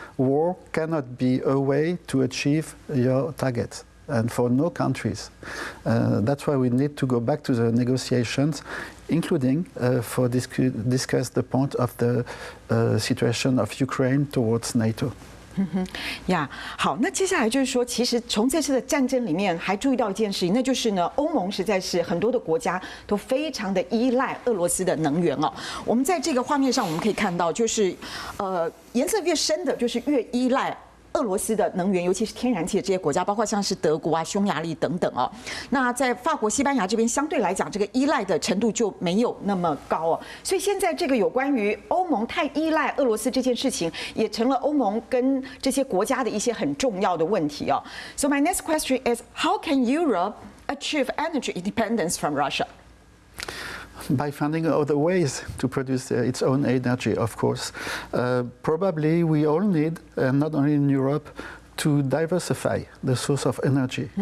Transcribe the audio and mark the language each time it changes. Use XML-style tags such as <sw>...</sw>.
<en>War cannot be a way to achieve your targets. And for no countries. That's why we need to go back to the negotiations, including for discuss the point of the situation of Ukraine towards NATO.</en> <zh>呀，好，那接下来就是说，其实从这次的战争里面还注意到一件事情，那就是呢，欧盟实在是很多的国家都非常的依赖俄罗斯的能源哦。我们在这个画面上我们可以看到，就是颜色越深的，就是越依赖俄罗斯的能源，尤其是天然气的这些国家，包括像是德国啊、匈牙利等等哦。那在法国、西班牙这边，相对来讲，这个依赖的程度就没有那么高哦。所以现在这个有关于欧盟太依赖俄罗斯这件事情，也成了欧盟跟这些国家的一些很重要的问题哦。</zh> <en>So my next question is, how can Europe achieve energy independence from Russia? By finding other ways to produce its own energy, of course. Probably we all need, not only in Europe, to diversify the source of energy.</en>